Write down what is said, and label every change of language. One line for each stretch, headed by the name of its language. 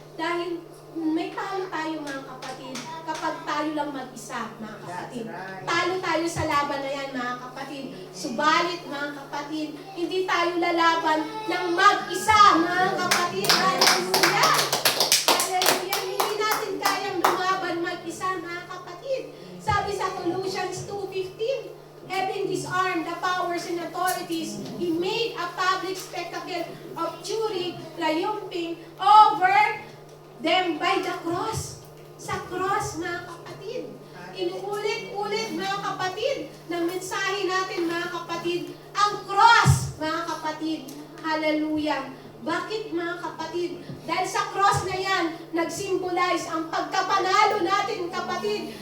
Filipino: Dahil may talo tayo mga kapatid kapag tayo lang mag-isa mga kapatid. Talo tayo sa laban na yan mga kapatid. Subalit mga kapatid, hindi tayo lalaban ng mag-isa mga kapatid. Hallelujah! Hallelujah! Hindi natin kayang lumaban mag-isa mga kapatid. Sabi sa
English: Colossians 2:15, having disarmed the powers and authorities, He made a public spectacle of jury, triumphing over them by the cross.
Filipino: Sa cross, mga kapatid. Inuulit-ulit, mga kapatid, ng mensahe natin, mga kapatid, ang cross, mga kapatid. Hallelujah. Bakit, mga kapatid? Dahil sa cross na yan, nag-symbolize ang pagkapanalo natin, kapatid.